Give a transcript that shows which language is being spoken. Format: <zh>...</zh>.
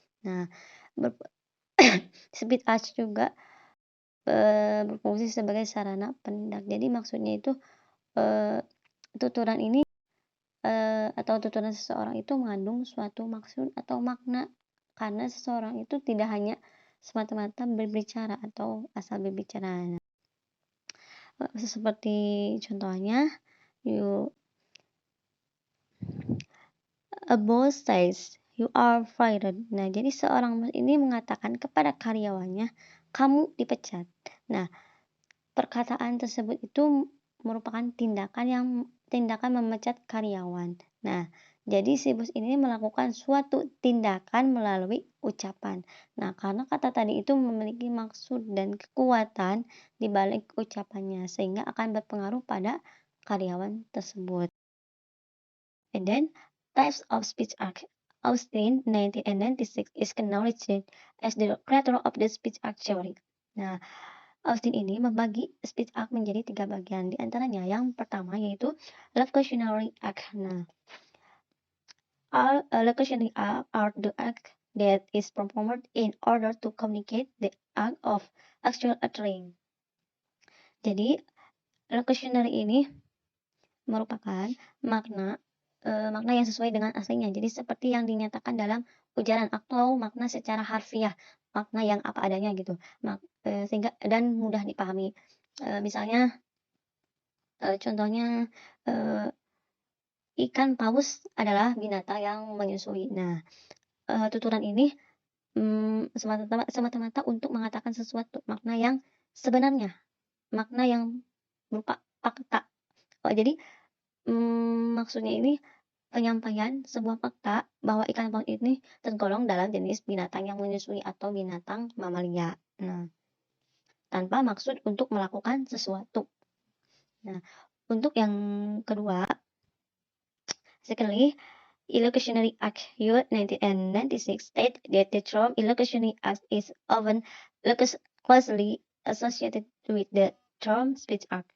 <id>Nah, speech act juga berfungsi sebagai sarana penindak. Jadi maksudnya itu tuturan ini atau tuturan seseorang itu mengandung suatu maksud atau makna, karena seseorang itu tidak hanya semata-mata berbicara atau asal berbicara. Seperti contohnya,</id> <en>a boss says you are fired.</en> <id>Nah, jadi seorang bos ini mengatakan kepada karyawannya, kamu dipecat. Nah, perkataan tersebut itu merupakan tindakan memecat karyawan. Nah, jadi si bos ini melakukan suatu tindakan melalui ucapan. Nah, karena kata tadi itu memiliki maksud dan kekuatan di balik ucapannya, sehingga akan berpengaruh pada karyawan tersebut.</id> <en>And then, types of speech act. Austin, 1996, is acknowledged as the creator of the speech act theory.</en> <id>Nah, Austin ini membagi speech act menjadi 3 bagian. Di antaranya yang pertama yaitu locutionary act.</id> <en>Nah, locutionary act are the act that is performed in order to communicate the act of actual uttering.</en> <id>Jadi, locutionary ini merupakan makna yang sesuai dengan aslinya. Jadi seperti yang dinyatakan dalam ujaran atau makna secara harfiah, makna yang apa adanya gitu. Sehingga dan mudah dipahami. Misalnya contohnya ikan paus adalah binatang yang menyusui. Nah, tuturan ini semata-mata untuk mengatakan sesuatu makna yang sebenarnya, makna yang berupa fakta. Jadi maksudnya ini penyampaian sebuah fakta bahwa ikan paus ini tergolong dalam jenis binatang yang menyusui atau binatang mamalia. Nah, tanpa maksud untuk melakukan sesuatu. Nah, untuk yang kedua,</id> <en>secondly, Illocutionary Act U 1996 state that the term Illocutionary Act is often closely associated with the term Speech Act.</en>